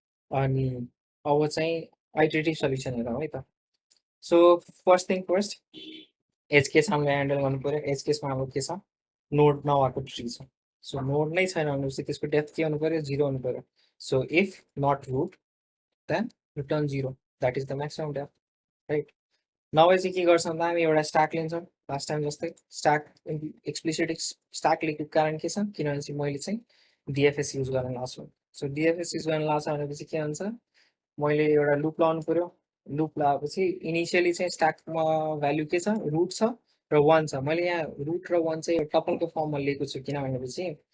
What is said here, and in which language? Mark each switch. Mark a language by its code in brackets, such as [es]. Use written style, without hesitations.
[ne] अनि अब चाहिँ आइटरेटिभ सल्युसन हेरौँ है त. [en] so first thing first, [ne] as case हामीले ह्यान्डल गर्नु पऱ्यो. एज केसमा हाम्रो के छ, नोड नभएको ट्री छ. सो नोड नै छैन भनेपछि त्यसको डेप्थ के हुनु पऱ्यो, 0 हुनु पऱ्यो. [en] So if not root, then return 0. That is the maximum depth, right? [ne] Now चाहिँ के गर्छौँ भन्दा हामी एउटा स्ट्याक लिन्छौँ लास्ट टाइम जस्तै स्ट्याक एक्सप्लिसिट स्ट्याक लेखेको कारण के छ किनभने चाहिँ मैले चाहिँ डिएफएस युज गर्न लाग्छु सो डिएफएस युज गर्न लाग्छ भनेपछि के हुन्छ मैले एउटा लुप लाउनु पर्यो लुप लगाएपछि इनिसियली चाहिँ स्ट्याकमा भ्यालु के छ रुट छ र 1 छ मैले यहाँ रुट र 1 चाहिँ टपलको फर्ममा लिएको छु किन भनेपछि